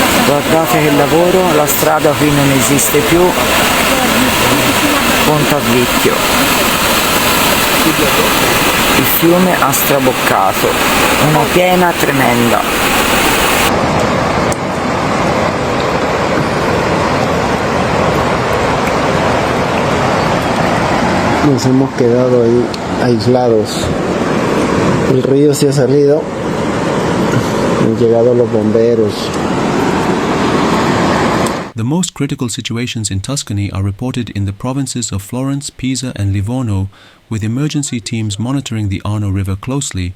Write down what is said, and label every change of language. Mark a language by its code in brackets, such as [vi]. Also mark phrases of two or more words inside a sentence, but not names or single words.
[it] Guardate che lavoro, la strada qui non esiste più, Ponte a Vicchio. Il fiume ha straboccato, una piena tremenda. [es] Nos hemos quedado ahí aislados. El río se ha salido. Han llegado los bomberos. [en] The most critical situations in Tuscany are reported in the provinces of Florence, Pisa and Livorno, with emergency teams monitoring the Arno River closely.